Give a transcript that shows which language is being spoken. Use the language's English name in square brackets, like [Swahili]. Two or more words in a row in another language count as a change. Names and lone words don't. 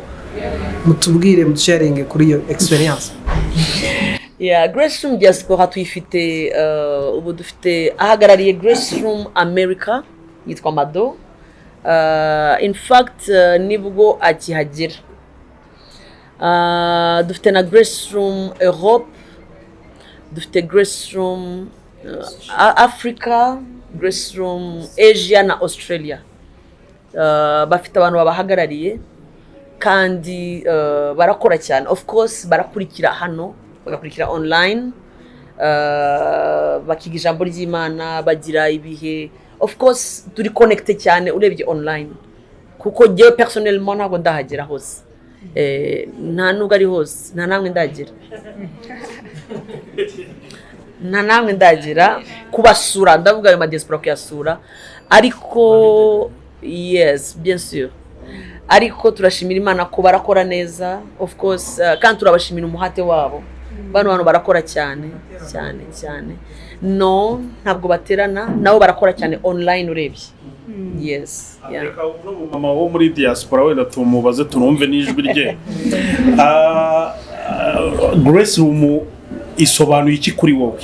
[Kinyarwanda] Mutubwire, mutusharinge kuri iyo experience. Yeah, Grace Room diaspora tuyifite ubu dufite ahagarariye Grace Room America yitwa Mado. [English] In fact [Kinyarwanda] nibwo akihagera. Dufite na Grace Room Europe, dufite Grace Room Africa, Grace Room Asia na Australia. Bafite abantu babahagarariye kandi barakora cyane. [English] Of course [Kinyarwanda] barakurikira hano, bagakurikira online, bakiga ijambo ry'Imana, bagira ibihe. [English] Of course [Kinyarwanda] turi connected cyane urebye online, kuko [French] je personnellement [Kinyarwanda] ntabwo ndahagera hose. Nta nubwo ari hose, nta namwe ndagera. Nta namwe ndagera kubasura, ndavuga ayo madiaspora kuyasura. Ariko yes, [French] bien sûr. [Kinyarwanda] Ariko turashimira Imana ko barakora neza. [English] Of course [Kinyarwanda] kandi turabashimira umuhate wabo. Bano barakora cyane cyane cyane. No, ntabwo baterana, nabo barakora cyane online urebye. [English] Yes. Yeah. [Kinyarwanda] Reka mama wo muri diaspora wenda tumubaze tunumve n'ijwi rye. Grace Room isobanuye iki kuri wowe?